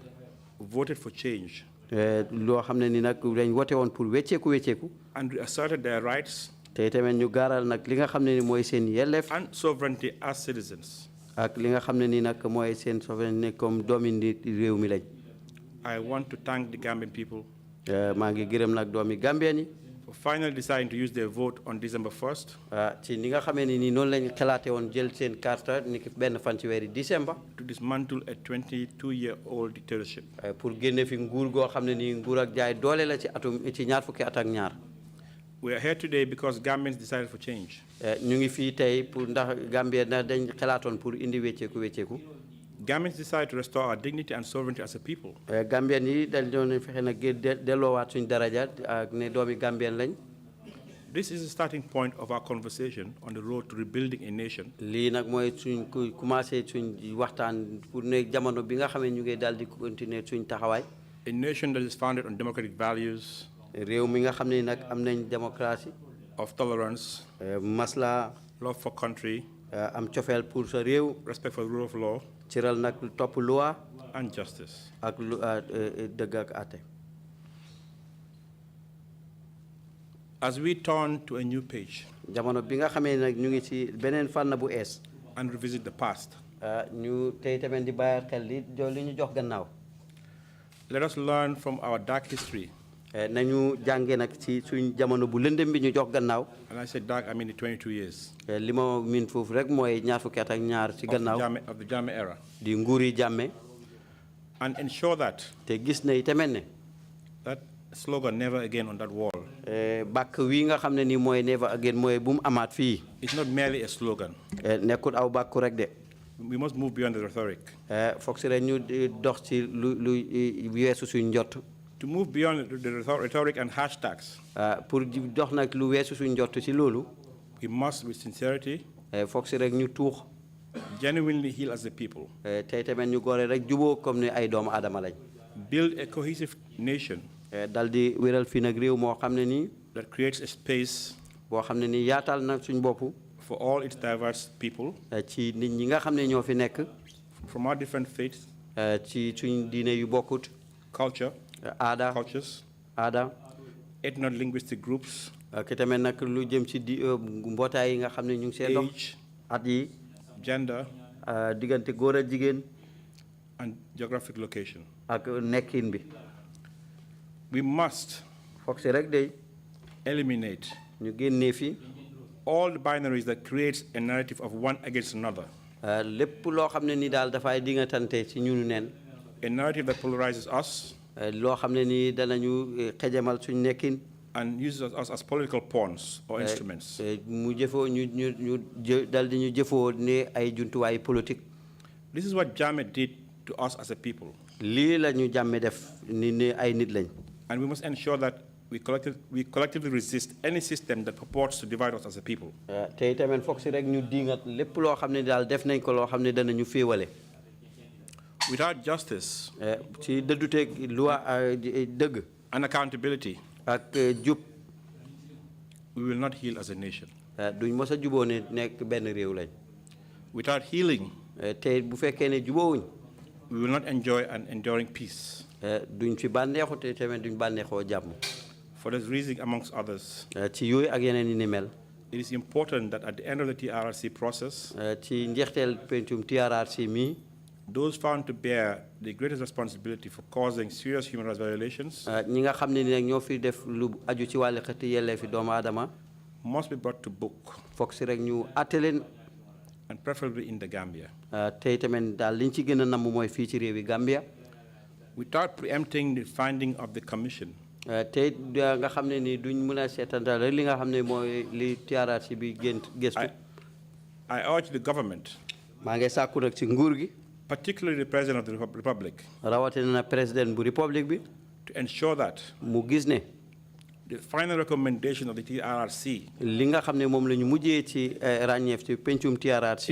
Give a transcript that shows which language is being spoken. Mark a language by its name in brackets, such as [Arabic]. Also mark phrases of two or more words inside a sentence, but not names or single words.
[English] Voted for change. [Wolof] loo xam ne ni nag dañ wote woon pour wecceeku. [English] And asserted their rights. [Wolof] te tamit ñu gaaral nag li nga xam ne ni mooy seen yelleef. [English] And sovereignty as citizens. [Wolof] ak li nga xam ne ni nag mooy seen [French] souveraineté comme [Wolof] doomi réew mi lañ. [English] I want to thank the Gambian people. [Wolof] maa ngi gërëm nag doomi Gambien yi. [English] For finally deciding to use their vote on December 1st. [Wolof] ci ni nga xamee ni noonu lañ xalaate woon jël seen carte ni ki benn fan ci weeri décembre. [English] To dismantle a 22-year-old dictatorship. [Wolof] pour génne fi nguur goo xam ne nii nguur ak jaay doole la ci ñaar fukki at ak ñaar. [English] We are here today because Gambians decided for change. [Wolof] ñu ngi fii tey pour ndax Gambia dañ xalaatoon pour indi wecceeku. [English] Gambians decided to restore our dignity and sovereignty as a people. [Wolof] Gambian yi dañ doon fexe nag delloowaat suñ daraja ak ne doomi Gambien lañ. [English] This is the starting point of our conversation on the road to rebuilding a nation. [Wolof] lii nag mooy suñ commencé suñ waxtaan pour ne jamono bi nga xam ne ñu ngi daal di continuer suñ taxawaay. [English] A nation that is founded on democratic values. [Wolof] réew mi nga xam ne nag am nañ démocratie. [English] Of tolerance. [Wolof] masla. [English] Love for country. [Wolof] am cofeel pour sa réew. [English] Respect for the rule of law. [Wolof] ciral nag topp loi. [English] And justice. [Wolof] ak dëgg ak àtte. [English] As we turn to a new page. [Wolof] jamono bi nga xamee nag ñu ngi ci beneen fànn bu ees. [English] And revisit the past. [Wolof] ñu tey tamit di bàyyi xel li ñu jox gannaaw. [English] Let us learn from our dark history. [Wolof] nañu jànge nag ci suñ jamono bu lëndëm bi ñu jox gannaaw. [English] And I said dark, I mean the 22 years. [Wolof] li ma miin foofu rek mooy ñaar fukki at ak ñaar ci gannaaw. [English] Of the Jammeh era. [Wolof] di nguuri Jammeh. [English] And ensure that. [Wolof] te gis na itamit ne. [English] That slogan "Never Again" on that wall. [Wolof] Bàkk wi nga xam ne nii mooy [English] never again [Wolof] mooy bu mu amaat fii. [English] It's not merely a slogan. [Wolof] Nekkul aw bàkku rek de. [English] We must move beyond the rhetoric. [Wolof] Foog si rek ñu dox ci lu weesu suñ njott. [English] To move beyond the rhetoric and hashtags. [Wolof] Pour dox nag lu weesu suñ njott ci loolu. [English] We must, with sincerity, [Wolof] foog si rek ñu tuux. [English] Genuinely heal as a people. [Wolof] Tey tamit ñu góore rek juboo comme ne ay doomu aadama lañ. [English] Build a cohesive nation. [Wolof] Dal di wéral fii nag réew moo xam ne nii. [English] That creates a space. [Wolof] Boo xam ne nii yaatal na suñ bopp. [English] For all its diverse people. [Wolof] Ci nit ñi nga xam ne ñoo fi nekk. [English] From our different faiths. [Wolof] Ci suñ diine yu bokkut. [English] Culture. [Wolof] Aada. [English] Cultures. [Wolof] Aada. [English] Ethno-linguistic groups. [Wolof] Ki tamit nag lu jëm ci mbootaay yi nga xam ne ñu ngi see dox. [English] Age. [Wolof] At yi. [English] Gender. [Wolof] Diggante góor ak jigéen. [English] And geographic location. [Wolof] Ak nekkin bi. [English] We must. [Wolof] Foog si rek day. [English] Eliminate. [Wolof] ñu génnee fi. [English] All the binaries that creates a narrative of one against another. [Wolof] Lépp loo xam ne ni daal dafay dingatante ci ñunu neen. [English] A narrative that polarizes us. [Wolof] Loo xam ne ni danañu xejamal suñ nekkin. [English] And uses us as political pawns or instruments. [Wolof] Mu jëfoo ñu dal di ñu jëfoo ne ay jumtuwaay politique. [English] This is what Jammeh did to us as a people. [Wolof] Lii la ñu Jammeh def ni ne ay nit lañ. [English] And we must ensure that we collectively resist any system that purports to divide us as a people. [Wolof] Tey tamit foog si rek ñu dingat lépp loo xam ne daal def nañ ko loo xam ne danañu féewale. [English] Without justice. [Wolof] Ci dëdduteeg loi dëgg. [English] And accountability. [Wolof] Ak jub. [English] We will not heal as a nation. [Wolof] Duñ mos a juboo ne nekk benn réew lañ. [English] Without healing. [Wolof] Tey bu fekkee ne juboowuñ. [English] We will not enjoy an enduring peace. [Wolof] Duñ fi bànneexu te tamit duñ bànneexoo jàmm. [English] For this reason, amongst others, [Wolof] ci yooyu ak yeneen yi ni mel. [English] It is important that at the end of the TRRC process, [Wolof] ci njeexteel pencum TRRC mi, [English] those found to bear the greatest responsibility for causing serious human rights violations, [Wolof] ñi nga xam ne ni nag ñoo fi def lu aju ci wàllu xeeti yelleefi doomu aadama, [English] must be brought to book. [Wolof] Foog si rek ñu àtte leen. [English] And preferably in the Gambia. [Wolof] Tey tamit daal liñ ci gën a namm mooy fii ci réewi Gambia. [English] Without preempting the finding of the commission. [Wolof] Tey nga xam ne ni duñ mën a seetantal rek li nga xam ne mooy li TRRC bi gëstu. [English] I urge the government. [Wolof] maa ngi sàkku nag ci nguur gi. [English] Particularly the President of the Republic. [Wolof] Rawatina na président bu République bi. [English] To ensure that. [Wolof] mu gis ne. [English] The final recommendation of the TRRC. [Wolof] li nga xam ne moom la ñu mujjee ci ràññeef ci pencum TRRC.